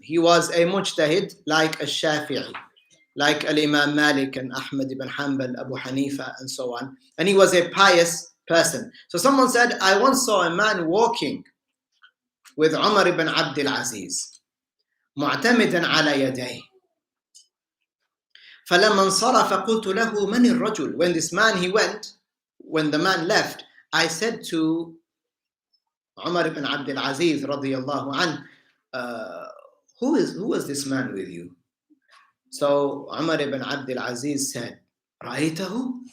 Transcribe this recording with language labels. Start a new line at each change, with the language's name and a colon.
English: He was a mujtahid like a Shafi'i, like Al-Imam Malik and Ahmad ibn Hanbal, Abu Hanifa, and so on. And he was a pious person. So someone said, I once saw a man walking with Umar ibn Abdul Aziz,
Arabic: معتمدا على يديه. فلما انصرف قلت له من الرجل.
English: When this man, when the man left, I said to Umar ibn Abdul Aziz radiyallahu anh, who is this man with you? So Umar ibn Abdul Aziz said,
Arabic: رأيته?